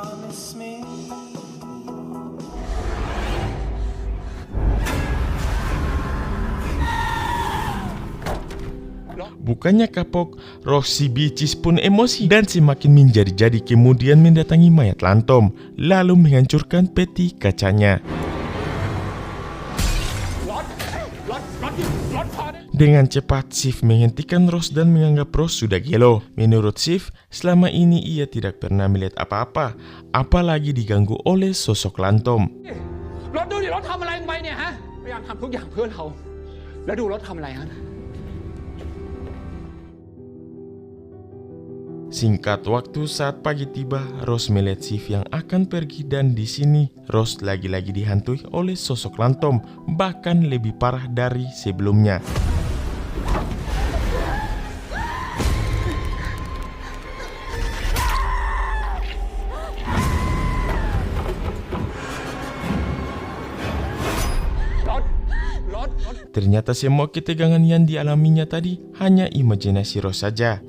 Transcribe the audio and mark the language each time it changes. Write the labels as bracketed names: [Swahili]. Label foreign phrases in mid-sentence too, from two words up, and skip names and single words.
[Indonesian] Bukannya kapok, Rose si bicis pun emosi dan semakin menjadi-jadi kemudian mendatangi mayat Lantom, lalu menghancurkan peti kacanya. Dengan cepat, Sif menghentikan Rose dan menganggap Rose sudah gelo. Menurut Sif, selama ini ia tidak pernah melihat apa-apa, apalagi diganggu oleh sosok Lantom. [Thai] รถดูดิรถทำอะไรลงไปเนี่ยฮะพยายามทำทุกอย่างเพื่อเราแล้วดูรถทำอะไรฮะ [Indonesian] Singkat waktu saat pagi tiba, Rose melihat Sif yang akan pergi dan di sini Rose lagi-lagi dihantui oleh sosok Lantom, bahkan lebih parah dari sebelumnya. Ternyata semua ketegangan yang dialaminya tadi hanya imajinasi Rose saja.